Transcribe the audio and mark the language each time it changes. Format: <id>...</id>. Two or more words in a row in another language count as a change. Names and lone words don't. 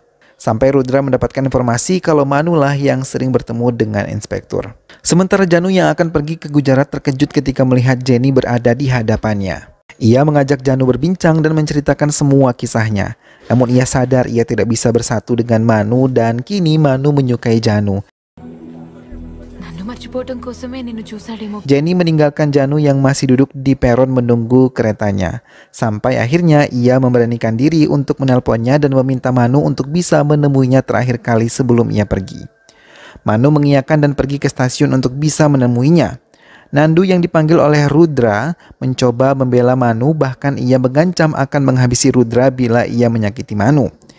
<id>Sampai Rudra mendapatkan informasi kalau Manu lah yang sering bertemu dengan inspektur. Sementara Janu yang akan pergi ke Gujarat terkejut ketika melihat Jenny berada di hadapannya. Ia mengajak Janu berbincang dan menceritakan semua kisahnya. Namun ia sadar ia tidak bisa bersatu dengan Manu dan kini Manu menyukai Janu.</id> <te>నన్ను మర్చిపోవటం కోసమే నిన్ను చూసాడేమో.</te> <id>Jenny meninggalkan Janu yang masih duduk di peron menunggu keretanya. Sampai akhirnya ia memberanikan diri untuk menelponnya dan meminta Manu untuk bisa menemuinya terakhir kali sebelum ia pergi. Manu mengiyakan dan pergi ke stasiun untuk bisa menemuinya. Nandu yang dipanggil oleh Rudra mencoba membela Manu, bahkan ia mengancam akan menghabisi Rudra bila ia menyakiti Manu.</id>